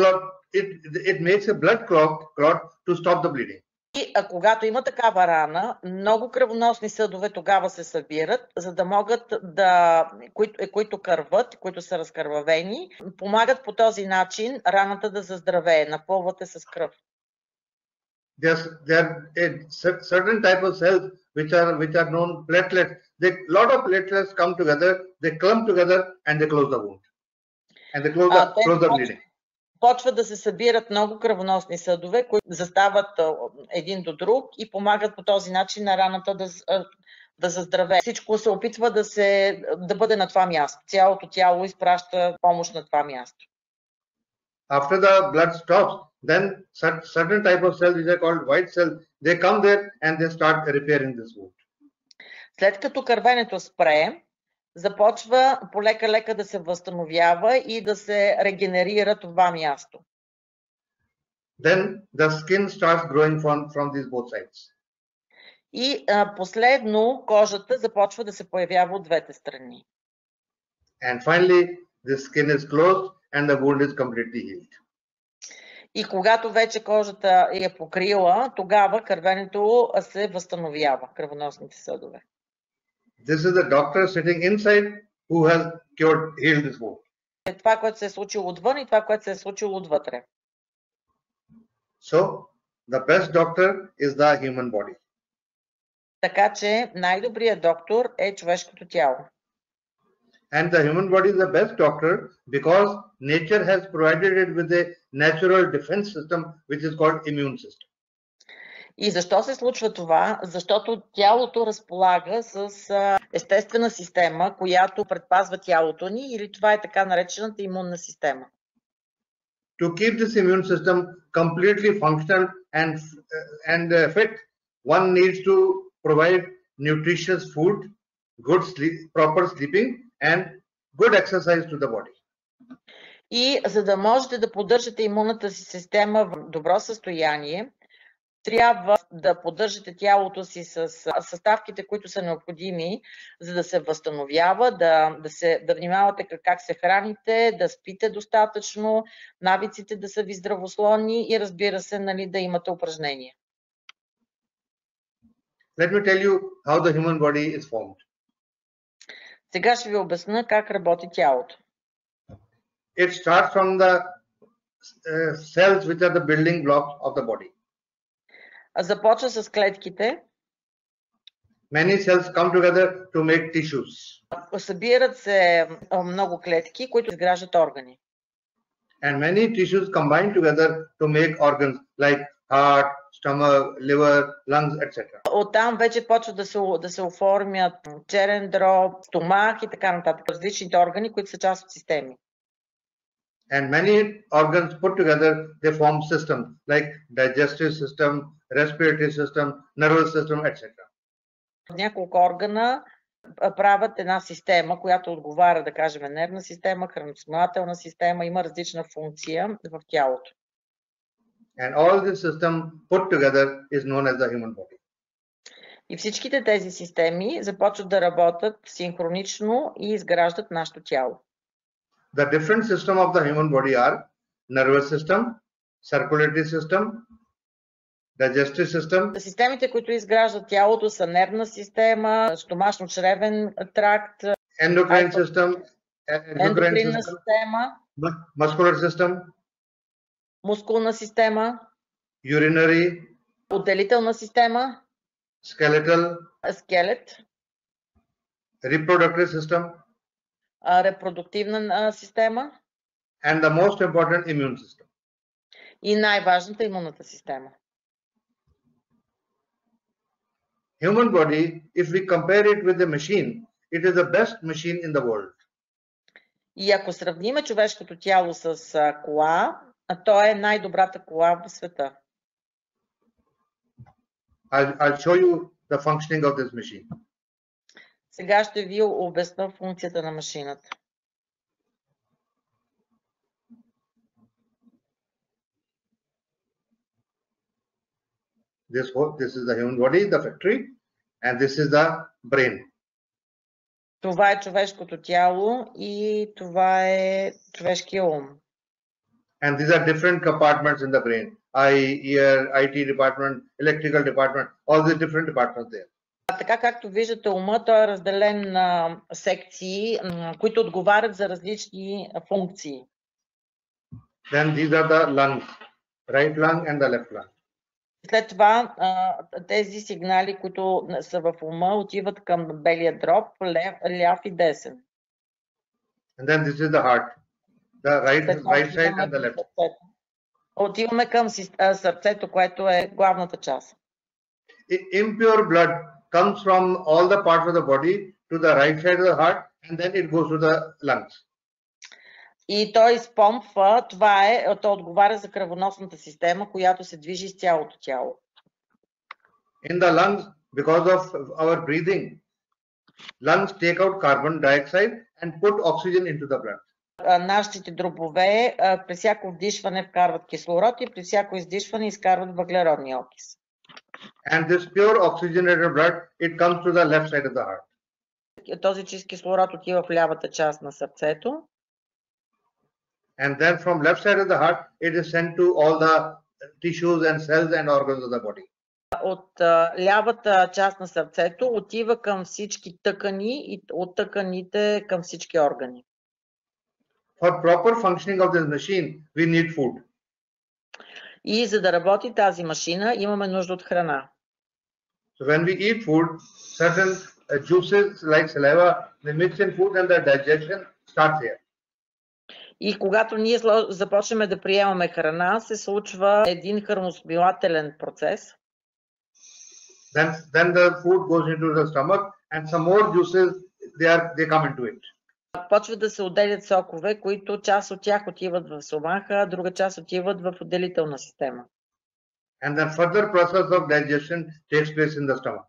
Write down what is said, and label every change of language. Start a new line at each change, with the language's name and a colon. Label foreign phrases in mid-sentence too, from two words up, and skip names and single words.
English: It makes a blood clot to stop the bleeding.
Bulgarian: И когато има такава рана, много кръвоносни съдове тогава се събират, за да могат които кърват, които са разкървавени, помагат по този начин раната да заздравее, напълвате с кръв.
English: There are a certain type of cells which are known platelets. Lot of platelets come together, they clump together and they close the wound. And they close the bleeding.
Bulgarian: Почват да се събират много кръвоносни съдове, които застават един до друг и помагат по този начин на раната да заздравее. Всичко се опитва да бъде на това място. Цялото тяло изпраща помощ на това място.
English: After the blood stops, then certain type of cells which are called white cells, they come there and they start repairing this wound.
Bulgarian: След като кървенето спре, започва полека-лека да се възстановява и да се регенерира това място.
English: Then the skin starts growing from these both sides.
Bulgarian: И последно кожата започва да се появява от двете страни.
English: And finally the skin is closed and the wound is completely healed.
Bulgarian: И когато вече кожата е покрила, тогава кървенето се възстановява, кръвоносните съдове.
English: This is the doctor sitting inside who has healed this wound.
Bulgarian: Това, което се е случило отвън и това, което се е случило отвътре.
English: So, the best doctor is the human body.
Bulgarian: Така че най-добрият доктор е човешкото тяло.
English: And the human body is the best doctor because nature has provided it with a natural defense system which is called immune system.
Bulgarian: И защо се случва това? Защото тялото разполага с естествена система, която предпазва тялото ни, или това е така наречената имунна система.
English: To keep this immune system completely functional and fit, one needs to provide nutritious food, good sleep, proper sleeping and good exercise to the body.
Bulgarian: И за да можете да поддържате имунната си система в добро състояние, трябва да поддържате тялото си с съставките, които са необходими, за да се възстановява, да внимавате как се храните, да спите достатъчно, навиците да са ви здравословни и разбира се, да имате упражнения.
English: Let me tell you how the human body is formed.
Bulgarian: Сега ще ви обясня как работи тялото.
English: It starts from the cells which are the building blocks of the body.
Bulgarian: Започва с клетките.
English: Many cells come together to make tissues.
Bulgarian: Събират се много клетки, които изграждат органи.
English: And many tissues combine together to make organs like heart, stomach, liver, lungs, etc.
Bulgarian: Оттам вече почват да се оформят черен дроб, стомах и така нататък. Различните органи, които са част от системи.
English: And many organs put together, they form systems like digestive system, respiratory system, nervous system, etc.
Bulgarian: Няколко органа правят една система, която отговаря, да кажем, нервна система, храносмилателна система, има различна функция в тялото.
English: And all this system put together is known as the human body.
Bulgarian: И всичките тези системи започват да работят синхронично и изграждат нашето тяло.
English: The different system of the human body are nervous system, circulatory system, digestive system.
Bulgarian: Системите, които изграждат тялото, са нервна система, стомашно-чревен тракт,
English: endocrine system,
Bulgarian: ендокринна система,
English: muscular system,
Bulgarian: мускулна система,
English: urinary,
Bulgarian: отделителна система,
English: skeletal,
Bulgarian: скелет,
English: reproductive system,
Bulgarian: репродуктивна система
English: and the most important immune system.
Bulgarian: И най-важната имунната система.
English: Human body, if we compare it with the machine, it is the best machine in the world.
Bulgarian: И ако сравниме човешкото тяло с кола, то е най-добрата кола в света.
English: I'll show you the functioning of this machine.
Bulgarian: Сега ще ви обясня функцията на машината.
English: This is the human body, the factory, and this is the brain.
Bulgarian: Това е човешкото тяло и това е човешкия ум.
English: And these are different compartments in the brain. eye, ear, IT department, electrical department, all the different departments there.
Bulgarian: Така както виждате, ума, той е разделен на секции, които отговарят за различни функции.
English: Then these are the lungs, right lung and the left lung.
Bulgarian: След това тези сигнали, които са в ума, отиват към белия дроб, ляв и десен.
English: And then this is the heart, the right side and the left.
Bulgarian: Отиваме към сърцето, което е главната част.
English: Impure blood comes from all the parts of the body to the right side of the heart, and then it goes to the lungs.
Bulgarian: И той изпомпва, той отговаря за кръвоносната система, която се движи с цялото тяло.
English: In the lungs, because of our breathing, lungs take out carbon dioxide and put oxygen into the blood.
Bulgarian: Нашите дробове при всяко вдишване вкарват кислород и при всяко издишване изкарват въглеродния окис.
English: And this pure oxygenated blood, it comes to the left side of the heart.
Bulgarian: Този чист кислород отива в лявата част на сърцето.
English: And then from left side of the heart, it is sent to all the tissues and cells and organs of the body.
Bulgarian: От лявата част на сърцето отива към всички тъкани и от тъканите към всички органи.
English: For proper functioning of this machine, we need food.
Bulgarian: И за да работи тази машина, имаме нужда от храна.
English: So when we eat food, certain juices like saliva, they mix in food and the digestion starts here.
Bulgarian: И когато ние започнем да приемаме храна, се случва един храносмилателен процес.
English: Then the food goes into the stomach and some more juices they come into it.
Bulgarian: Почват да се отделят сокове, които част от тях отиват в стомаха, друга част отиват в отделителна система.
English: And then further process of digestion takes place in the stomach.